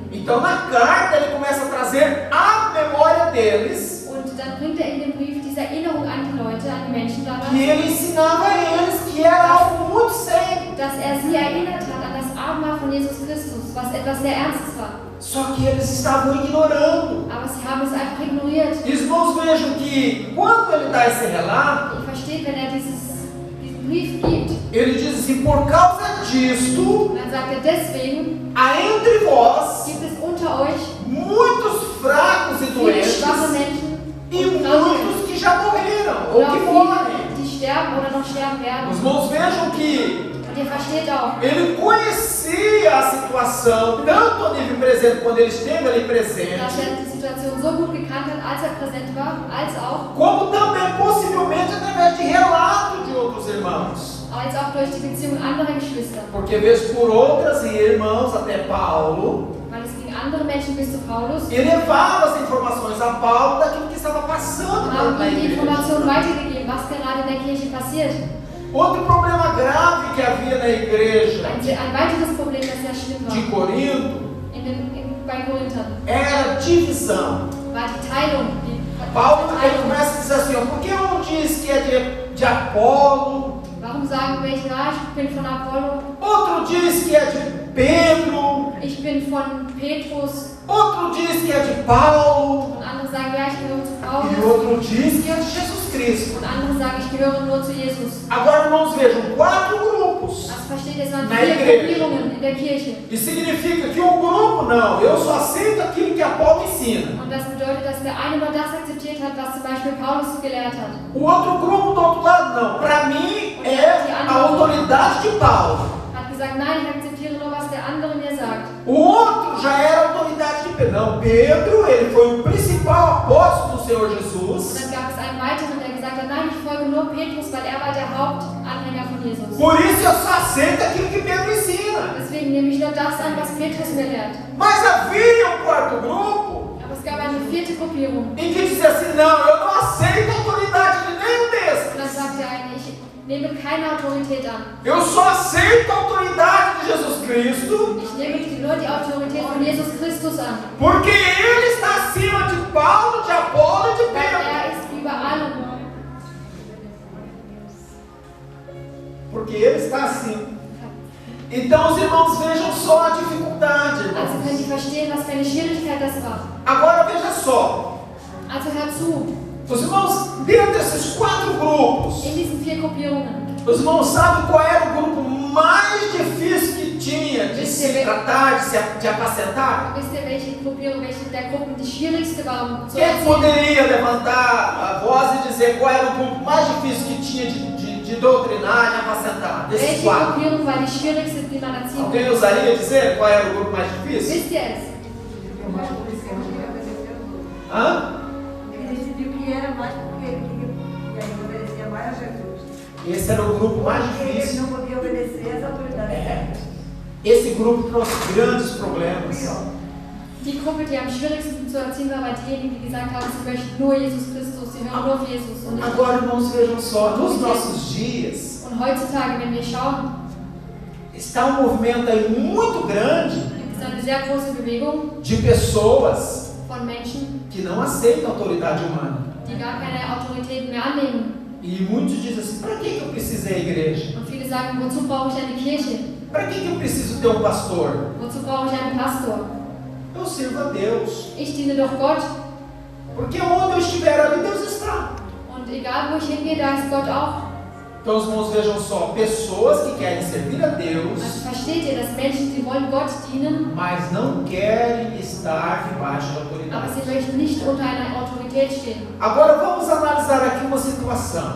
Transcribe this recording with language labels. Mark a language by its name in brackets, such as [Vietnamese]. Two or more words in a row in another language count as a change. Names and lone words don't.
[Portuguese] Então na carta ele começa a trazer à memória deles [German] Und dann bringt er in dem Brief diese Erinnerung an die Leute, an die Menschen damals, [Portuguese] que ele ensinava a eles que era algo muito sério. [German] dass er sie erinnert hat an das Abendmahl von Jesus Christus, was etwas sehr Ernstes war. [Portuguese] Só que eles estavam ignorando. [German] Aber sie haben es einfach ignoriert. [Portuguese] Irmãos, vejam que quando ele dá esse relato, [German] Ihr versteht, wenn er diesen Brief gibt, [Portuguese] ele diz assim: por causa disto, [German] dann sagt er, deswegen [Portuguese] há entre vós [German] gibt es unter euch [Portuguese] muitos fracos e [German] viele schwache [Portuguese] doentes [German] Menschen [Portuguese] e [German] und Kranke, [Portuguese] muitos que já morreram ou [German] oder [Portuguese] que [German] viele, [Portuguese] morrem. [German] die sterben oder noch sterben [Portuguese] Os [German] werden. [Portuguese] irmãos vejam que [German] Und ihr versteht auch, [Portuguese] ele conhecia a situação, tanto a nível presente, quando ele esteve ali [German] dass [Portuguese] presente, [German] er die Situation so gut gekannt hat, als er präsent war, als auch [Portuguese] como também possivelmente através de relato de outros irmãos. [German] durch die Beziehung anderer Geschwister. [Portuguese] Porque vez por outras irmãos, até Paulo, [German] Weil es ging andere Menschen bis zu Paulus, [Portuguese] e levava as informações a Paulo daquilo que estava passando [German] haben [Portuguese] na [German] ihm die [Portuguese] igreja. [German] Informationen weitergegeben, was gerade in der Kirche passiert. [Portuguese] Outro problema grave que havia na igreja [German] Ein weiteres Problem, das sehr schlimm war [Portuguese] de Corinto [German] bei Korinthern, [Portuguese] era a divisão. [German] war die Teilung. [Portuguese] Paulo ele [German] Teilung. [Portuguese] começa a dizer assim: ó, por que um diz que é de Apolo, [German] Warum sagen welche, ja, ich bin von Apollo, [Portuguese] outro diz que é de Pedro, [German] ich bin von Petrus, [Portuguese] outro diz que é de Paulo, [German] und andere sagen, ja, ich gehöre zu [Portuguese] e [German] Paulus, [Portuguese] outro diz que é de Jesus Cristo. [German] und andere sagen, ich gehöre nur zu Jesus. [Portuguese] Agora, irmãos, vejam, 4 grupos. [German] Also versteht ihr, es waren [Portuguese] Na [German] 4 [Portuguese] igreja. [German] Gruppierungen in der Kirche. [Portuguese] E significa que um grupo, não, eu só aceito aquilo que Apolo ensina. [German] Und das bedeutet, dass der eine nur das akzeptiert hat, was zum Beispiel Paulus gelehrt hat. [Portuguese] O outro grupo do outro lado, não. Para mim é a autoridade de Paulo. [German] Hat gesagt, nein, ich akzeptiere nur, was der andere mir sagt. [Portuguese] O outro já era a autoridade de Pedro. Não, Pedro, ele foi o principal apóstolo do Senhor [German] Und [Portuguese] Jesus. [German] dann gab es einen weiteren, der gesagt hat, nein, ich folge nur Petrus, weil er war der Hauptanhänger von Jesus. [Portuguese] Por isso eu só aceito aquilo que Pedro ensina. [German] Deswegen nehme ich nur das an, was Petrus mir lehrt. [Portuguese] Mas havia um quarto grupo [German] Aber es gab eine 4. Gruppierung. [Portuguese] em que dizia assim: não, eu não aceito a autoridade de nenhum [German] Und dann [Portuguese] desses. [German] sagt der eine, ich nehme keine Autorität an. [Portuguese] Eu só aceito a autoridade de Jesus Cristo. [German] Ich nehme nur die Autorität von Jesus Christus an. [Portuguese] Porque ele está acima de Paulo, de Apolo e de [German] Weil [Portuguese] Pedro. [German] er ist über allem. [Portuguese] Porque ele está acima. Então os irmãos vejam só a dificuldade, [German] Also [Portuguese] irmãos. [German] könnt ihr verstehen, was für eine Schwierigkeit das war. [Portuguese] Agora veja só. [German] Also hört zu, [Portuguese] Os irmãos, dentro desses 4 grupos, [German] in diesen 4 Gruppierungen, [Portuguese] os irmãos sabem qual era o grupo mais difícil que tinha de se tratar, de apacentar? [German] wisst ihr, welche Gruppierung, welche der Gruppen die schwierigste war, um zu [Portuguese] Quem [German] erziehen? [Portuguese] poderia levantar a voz e dizer qual era o grupo mais difícil que tinha de doutrinar, de apacentar? Desses [German] Welche [Portuguese] 4. [German] Gruppierung war die schwierigste, die man erziehen [Portuguese] Alguém [German] konnte? [Portuguese] ousaria dizer qual era o grupo mais difícil? [German] Wisst ihr es? Hã? [Portuguese] Ele decidiu que era mais porque ele queria Esse era o grupo mais Porque ele difícil. não podia obedecer às autoridades. Esse grupo trouxe grandes problemas. [German] Die Gruppe, die am schwierigsten zu erziehen war, war diejenigen, die gesagt haben, sie möchten nur Jesus Christus, sie hören nur auf Jesus. Und, [Portuguese] Agora, irmãos, vejam só, nos nossos dias, [German] und heutzutage, wenn wir schauen, [Portuguese] está um movimento aí muito grande [German] gibt es eine sehr große Bewegung [Portuguese] de pessoas [German] von Menschen, [Portuguese] que não aceitam a autoridade humana. [German] die gar keine Autoritäten mehr annehmen. [Portuguese] E muitos dizem assim, para que eu preciso ir à igreja? [German] Und viele sagen, wozu brauche ich eine Kirche? [Portuguese] Para que eu preciso ter um pastor? [German] Wozu brauche ich einen Pastor? [Portuguese] Eu sirvo a Deus. [German] Ich diene doch Gott. [Portuguese] Porque onde eu estiver ali, Deus está. [German] Und egal wo ich hingehe, da ist Gott auch. [Portuguese] Então os irmãos vejam só, pessoas que querem servir a Deus, [German] Also versteht ihr, dass Menschen, die wollen Gott dienen, [Portuguese] mas não querem estar debaixo da [German] aber [Portuguese] autoridade. [German] sie möchten nicht unter einer Autorität stehen. [Portuguese] Agora vamos analisar aqui uma situação.